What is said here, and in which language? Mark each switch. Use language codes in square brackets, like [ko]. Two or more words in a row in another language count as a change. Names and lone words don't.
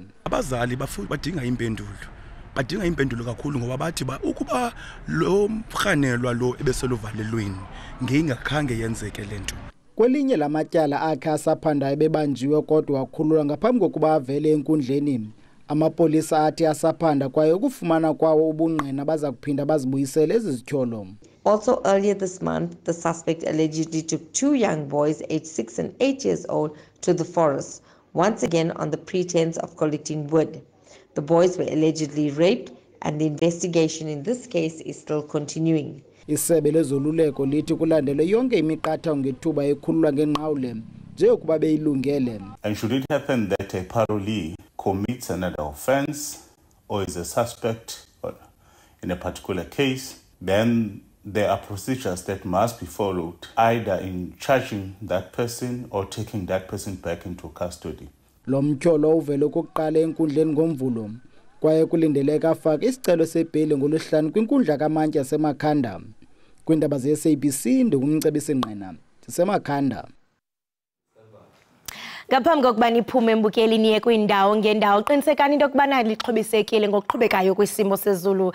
[xh] Abazali badinga impendulo kakhulu ngoba bathi ukuba lo mrhanelwa lo ebeseluvalelweni ngeyingakhange yenzeke lento. Kwelinye lamatyala akhe asaphandayo bebanjiwe kodwa wakhululwa ngaphambi kokuba avele enkundleni. Amapolisa athi asaphanda kwaye ukufumana kwawo ubungqina baza kuphinda bazibuyisele ezi zityholo. [en] Also earlier this month, the suspect allegedly took 2 young boys aged 6 and 8 years old to the forest, once again on the pretense of collecting wood. The boys were allegedly raped and the investigation in this case is still continuing. [xh] Isebe lezoluleko lithi kulandele yonke imiqathango ngethuba ekhululwa ngenqawule nje ukuba beyilungele. [en] And should it happen that a parolee commits another offense or is a suspect in a particular case, then there are procedures that must be followed, either in charging that person or taking that person back into custody. [xh] Lo mtyholo uvele ukuqala enkundleni ngoMvulo kwaye kulindeleka afake isicelo sebheli ngolwesihlanu kwinkundla kamantyi yaseMakhanda. Kwiindaba ze-SABC ndingumcebisi Ngqina sisemakhanda. Ngaphambi kokuba niphume mbukeli niye kwindawo ngendawo qinisekani into yokubana lixhobisekile ngokuqhubekayo kwisimo sezulu.